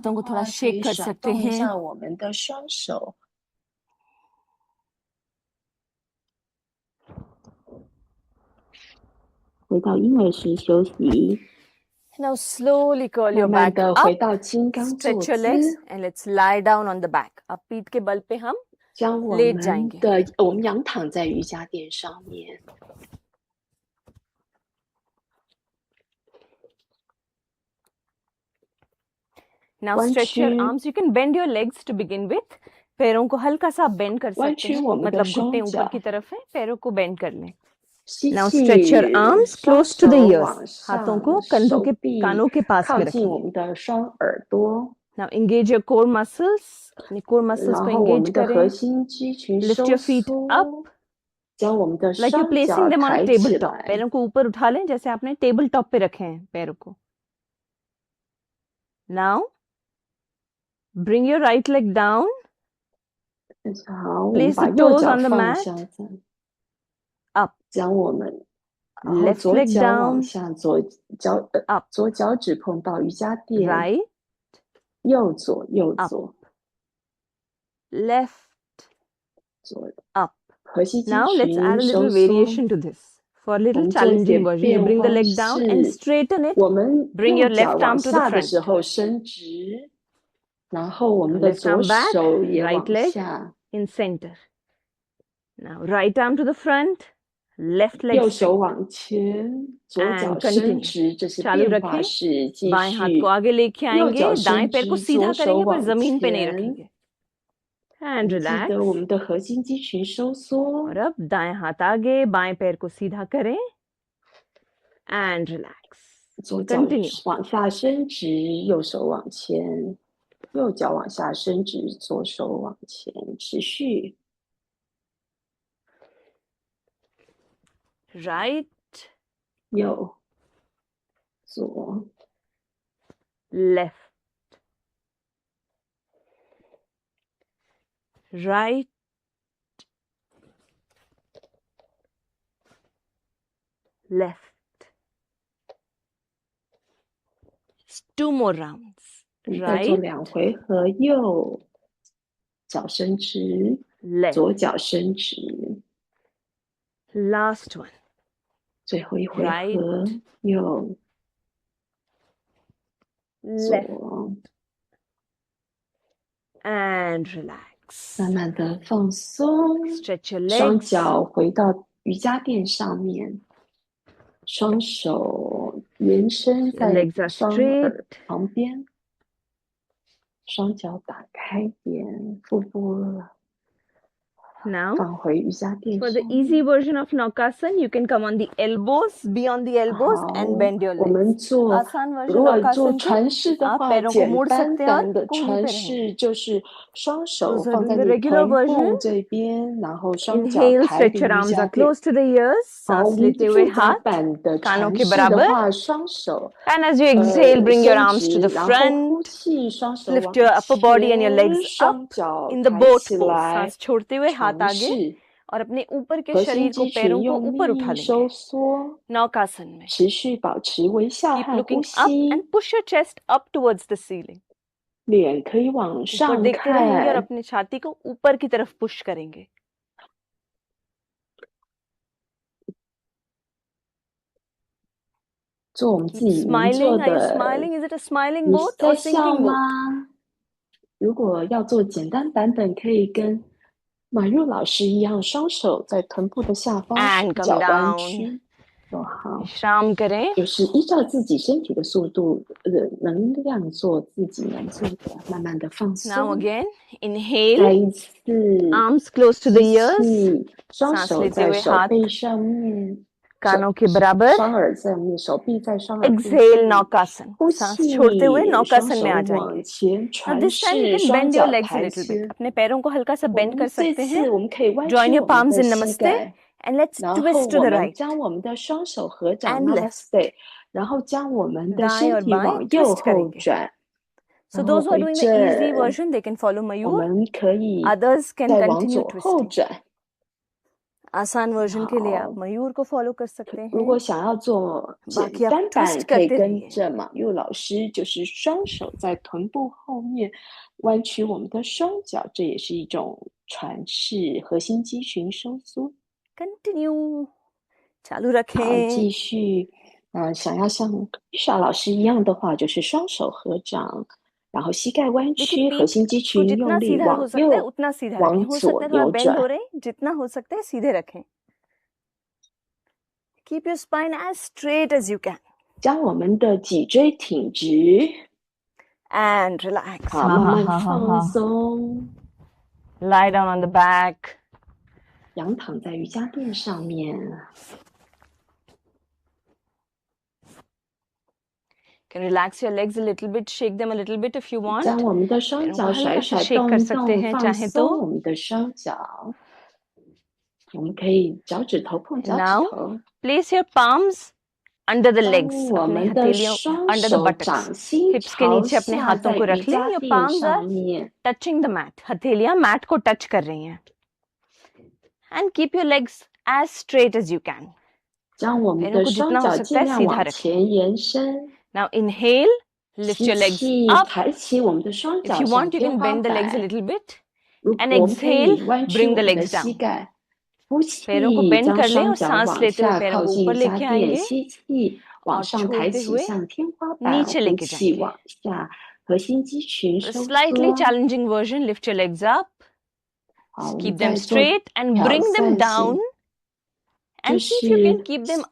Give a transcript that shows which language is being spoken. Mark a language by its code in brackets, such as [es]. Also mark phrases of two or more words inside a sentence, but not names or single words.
[hi] हाथों को [zh] 话， [hi] थोड़ा [zh] 可 [hi] shake [zh] 以 [hi] कर [zh] 甩 [hi] सकते [zh] 动一 [hi] हैं. [zh] 下我们的双手。回到婴儿式休息， [en] Now slowly curl [zh] 慢 [en] your [zh] 慢 [en] back [zh] 的回 [en] up. [zh] 到金刚坐 [en] Stretch your legs [zh] 姿， [en] and let's lie down on the back. [hi] अब पीठ के बल पे हम [zh] 将我 [hi] लेट [zh] 们 [hi] जाएंगे. [zh] 的我们仰躺在瑜伽垫上面。 [en] Now [zh] 弯 [en] stretch your [zh] 曲， [en] arms. You can bend your legs to begin with. [hi] पैरों को हल्का सा बेंड कर [zh] 弯 [hi] सकते [zh] 曲 [hi] हैं. [zh] 我们的 [hi] मतलब [zh] 双 [hi] घुटने ऊपर [zh] 脚， [hi] की तरफ है. पैरों को बेंड कर लें. [zh] 吸 [en] Now stretch your [zh] 气， [en] arms [zh] 双 [en] close to the [zh] 手 [en] ears. [zh] 往 [hi] हाथों [zh] 上， [hi] को कंधों [zh] 手 [hi] के [zh] 臂 [hi] कानों के पास [zh] 靠 [hi] में [zh] 近我 [hi] रखेंगे. [zh] 们的双耳朵。 [en] Now engage your core muscles अपने core muscles [zh] 然 [hi] को [zh] 后我 [hi] engage [zh] 们的核 [hi] करें. [zh] 心肌群 [en] Lift [zh] 收 [en] your feet up [zh] 缩，将我们的 [en] like you're [zh] 双 [en] placing [zh] 脚 [en] them on a [zh] 抬起 [en] tabletop. [zh] 来， [hi] पैरों को ऊपर उठा लें जैसे आपने [en] table top [hi] पे रखे हैं पैरों को. [en] Now bring your right leg down. [zh] 好，我们 [en] Place [zh] 把 [en] the [zh] 右 [en] toes [zh] 脚 [en] on the [zh] 放 [en] mat. [zh] 下，这样 [en] Up. [zh] 将我们，然后 [en] Left [zh] 左 [en] leg [zh] 脚往 [en] down. [zh] 下，脚 [en] Up. [zh] 左脚趾碰到瑜伽垫， [en] Right. [zh] 右左右 [en] Up. [zh] 左 [en] Left. [zh] 左， [en] Up. [zh] 核心肌 [en] Now let's add [zh] 群 [en] a [zh] 收 [en] little [zh] 缩。 [en] variation to this. For a [zh] 我 [en] little [zh] 们做一 [en] challenging [zh] 点 [en] version, you [zh] 变 [en] bring the [zh] 化 [en] leg down and [zh] 是， [en] straighten it. [zh] 我们 [en] Bring [zh] 右 [en] your [zh] 脚 [en] left [zh] 往 [en] arm to the [zh] 下的 [en] front. [zh] 时候伸直，然后我们 [en] Now [zh] 的 [en] left [zh] 左 [en] arm back, [zh] 手也 [en] right [zh] 往 [en] leg [zh] 下， [en] in center. Now right arm to the front, left leg [zh] 右手 [en] straight. [zh] 往前，左 [en] And [zh] 脚伸 [en] continue. [zh] 直，这是 [hi] चालू [zh] 变化 [hi] रखें. [zh] 式。继 [hi] बाएं हाथ को [zh] 续， [hi] आगे लेके [zh] 右 [hi] आएंगे, [zh] 脚 [hi] दाएं [zh] 伸 [hi] पैर को [zh] 直， [hi] सीधा [zh] 左手 [hi] करेंगे पर [zh] 往 [hi] जमीन पे नहीं [zh] 前。 [hi] रखेंगे. [zh] 我 [en] And [zh] 们记 [en] relax. [zh] 得我们的核心肌群收缩 [hi] और， अब दाएं हाथ आगे, बाएं पैर को सीधा करें. [en] And relax. [zh] 左脚 [en] Continue. [zh] 往下伸直，右手往前，右脚往下伸直，左手往前，持续。 [en] Right, [zh] 右，左， [en] left. Right, left. Just 2 more rounds. [zh] 我们再做 [en] Right, [zh] 2回合，右脚伸直， [en] left. [zh] 左脚伸直， [en] Last one. [zh] 最后一回 [en] Right, [zh] 合，右 [en] left. [zh] 左， [en] And relax. [zh] 慢慢的放松， [en] Stretch your [zh] 双 [en] legs. [zh] 脚回到瑜伽垫上面，双手延伸 [en] Your [zh] 在 [en] legs are [zh] 双 [en] straight. [zh] 耳旁边，双脚打开点，腹部 [en] Now, [zh] 放回瑜伽垫 [en] for [zh] 上 [en] the [zh] 面。 [en] easy version of Naukasan, you can come on the elbows, be on the elbows [zh] 好， [en] and bend your [zh] 我 [en] legs. [zh] 们做， [hi] आसान version [zh] 如果做 [hi] Naukasan [zh] 船 [hi] के [zh] 式的 [hi] आप [zh] 话， [hi] पैरों को [zh] 简 [hi] मोड़ [zh] 单 [hi] सकते हैं और [zh] 版的 [hi] कूल्ही [zh] 船 [hi] पे रहेंगे. [zh] 式就是双手 [en] Those who are [zh] 放 [en] doing [zh] 在 [en] the [zh] 你 [en] regular [zh] 臀部 [en] version, [zh] 这边，然后双脚 [en] inhale, [zh] 抬 [en] stretch [zh] 离 [en] your [zh] 瑜 [en] arms [zh] 伽 [en] are [zh] 垫。 [en] close to the ears, [zh] 好，我 [hi] सांस [zh] 们 [hi] लेते हुए [zh] 复杂 [hi] हाथ [zh] 版的 [hi] कानों [zh] 船 [hi] के [zh] 式的 [hi] बराबर. [zh] 话，双手 [en] And as you exhale, bring your [zh] 伸 [en] arms to the [zh] 直，然后呼 [en] front. [zh] 气，双手 [en] Lift [zh] 往 [en] your upper body and your [zh] 前， [en] legs up [zh] 双脚 [en] in the [zh] 抬 [en] boat [zh] 起 [en] pose. [zh] 来， [hi] सांस छोड़ते हुए हाथ [zh] 尝 [hi] आगे [zh] 试 [hi] और अपने ऊपर के [zh] 核心 [hi] शरीर को [zh] 肌群 [hi] पैरों को [zh] 用 [hi] ऊपर उठा [zh] 力收 [hi] लेंगे. [zh] 缩。 [hi] Naukasan में. [zh] 持续保持微笑 [en] Keep [zh] 和呼 [en] looking up [zh] 吸， [en] and push your chest up towards the ceiling. [zh] 脸可以往 [hi] ऊपर [zh] 上 [hi] देखते रहेंगे और [zh] 看， [hi] अपनी छाती को ऊपर की तरफ पुश करेंगे. [zh] 做我们自 [en] Keep [zh] 己能做 [en] smiling. Are you [zh] 的。 [en] smiling? Is it a smiling [zh] 你 [en] boat [zh] 在 [en] or [zh] 笑 [en] sinking [zh] 吗 [en] boat?？ [zh] 如果要做简单版本，可以跟马入老师一样，双手在臀部的下方， [en] And come [zh] 脚弯 [en] down. [zh] 曲，做好， [hi] विश्राम करें. [zh] 就是依照自己身体的速度、能量做自己能做的，慢慢的放 [en] Now [zh] 松。 [en] again, [zh] 再 [en] inhale. [zh] 一次， [en] Arms close to the [zh] 吸 [en] ears. [zh] 气，双 [hi] सांस [zh] 手 [hi] लेते [zh] 在 [hi] हुए [zh] 手 [hi] हाथ [zh] 背上面， [hi] कानों के बराबर. [zh] 双耳在面，手臂在双耳附 [en] Exhale [zh] 近。 [en] Naukasan. [zh] 呼 [hi] सांस [zh] 气， [hi] छोड़ते हुए [zh] 双 [hi] Naukasan [zh] 手 [hi] में आ [zh] 往 [hi] जाएंगे. [zh] 前 [en] Now [zh] 传 [en] this time you [zh] 世， [en] can [zh] 双 [en] bend your [zh] 脚 [en] legs a [zh] 抬 [en] little [zh] 起。 [en] bit. [hi] अपने पैरों को हल्का सा [zh] 我 [hi] bend [zh] 们 [hi] कर [zh] 这 [hi] सकते [zh] 次 [hi] हैं. [zh] 我们可以弯 [en] Join [zh] 曲 [en] your [zh] 我们 [en] palms [zh] 的 [en] in [zh] 膝 [en] Namaste [zh] 盖， [en] and let's [zh] 然后 [en] twist to [zh] 我 [en] the [zh] 们 [en] right. [zh] 将我们的双手合掌 [en] And left. [zh] Namaste，然后将我们的 [hi] दाएं [zh] 身 [hi] और [zh] 体 [hi] बाएं [zh] 往右 [hi] twist [zh] 后 [hi] करेंगे. [zh] 转， [en] So [zh] 然后 [en] those who are [zh] 回 [en] doing the easy [zh] 正。 [en] version, they can follow [zh] 我 [en] Mayur. [zh] 们可以 [en] Others can [zh] 再往 [en] continue [zh] 左后 [en] twisting. [zh] 转。 [hi] आसान वर्जन के लिए [zh] 好 [hi] आप मयूर को फॉलो कर सकते [zh] 如果 [hi] हैं. [zh] 想要做简 [hi] बाकी आप [zh] 单 [hi] twist [zh] 版，可以 [hi] करते [zh] 跟 [hi] रहिए. [zh] 着马佑老师，就是双手在臀部后面弯曲我们的双脚，这也是一种传式核心肌群收缩。 [hi] Continue. चालू [zh] 好， [hi] रखें. [zh] 继续。想要像玉莎老师一样的话，就是双手合掌，然后膝盖弯 [hi] देखिए [zh] 曲，核 [hi] पीठ [zh] 心肌 [hi] को [zh] 群 [hi] जितना [zh] 用力 [hi] सीधा हो [zh] 往 [hi] सकता है [zh] 右 [hi] उतना सीधा रखें. [zh] 往 [hi] हो [zh] 左 [hi] सकता है थोड़ा [zh] 右 [hi] बेंड [zh] 转 [hi] हो。रहे हैं, जितना हो सकता है सीधे रखें. [en] Keep your spine as straight as you can. [zh] 将我们的脊椎挺直， [en] And relax. [zh] 好，慢慢放松， [en] Lie down on the back. [zh] 仰躺在瑜伽垫上面。 [en] Can relax your legs a little bit, shake them a little bit if you want. [zh] 将我们的双脚甩甩动动，放松我们的双脚。我们可以脚趾头碰脚趾 [en] Now [zh] 头。 [en] place your palms under the [zh] 将 [en] legs, [zh] 我 [hi] अपने [zh] 们的 [hi] हथेलियों [zh] 双 [en] under the [zh] 手 [en] buttocks, [zh] 掌心 [hi] hips के [zh] 朝 [hi] नीचे अपने [zh] 下 [hi] हाथों [zh] 在 [hi] को [zh] 瑜 [hi] रख लें. [zh] 伽 [en] Your [zh] 垫 [en] palms [zh] 上 [en] are [zh] 面。 [en] touching the mat. [hi] हथेलियां mat को touch कर रही हैं. [en] And keep your legs as straight as you can. [zh] 将我们 [hi] पैरों [zh] 的 [hi] को [zh] 双 [hi] जितना हो [zh] 脚 [hi] सकता [zh] 尽 [hi] है [zh] 量 [hi] सीधा [zh] 往 [hi] रखें. [zh] 前延伸。 [en] Now inhale, lift [zh] 吸 [en] your legs [zh] 气， [en] up. [zh] 抬起我们的双 [en] If [zh] 脚 [en] you [zh] 向 [en] want, you [zh] 天 [en] can [zh] 花 [en] bend the legs a [zh] 板。 [en] little bit. [zh] 如 [en] And [zh] 果我们可 [en] exhale, [zh] 以弯曲 [en] bring [zh] 我 [en] the [zh] 们的 [en] legs [zh] 膝 [en] down. [zh] 盖，呼 [hi] पैरों को [zh] 气， [hi] bend [zh] 将 [hi] कर लें [zh] 双 [hi] और [zh] 脚 [hi] सांस [zh] 往 [hi] लेते हुए [zh] 下 [hi] पैरों [zh] 靠 [hi] को [zh] 近瑜 [hi] ऊपर [zh] 伽 [hi] लेके [zh] 垫， [hi] आएंगे [zh] 吸气，往 [hi] और [zh] 上抬 [hi] छोड़ते [zh] 起 [hi] हुए [zh] 向天花板， [hi] नीचे [zh] 呼 [hi] लेके [zh] 气 [hi] जाएंगे. [zh] 往下，核心肌群 [en] A [zh] 收 [en] slightly [zh] 缩。 [en] challenging version, lift your legs up, [zh] 好，我们 [en] keep them [zh] 再做 [en] straight and [zh] 挑 [en] bring them [zh] 战 [en] down [zh] 型， [en] and [zh] 就 [en] see if you can 是 keep them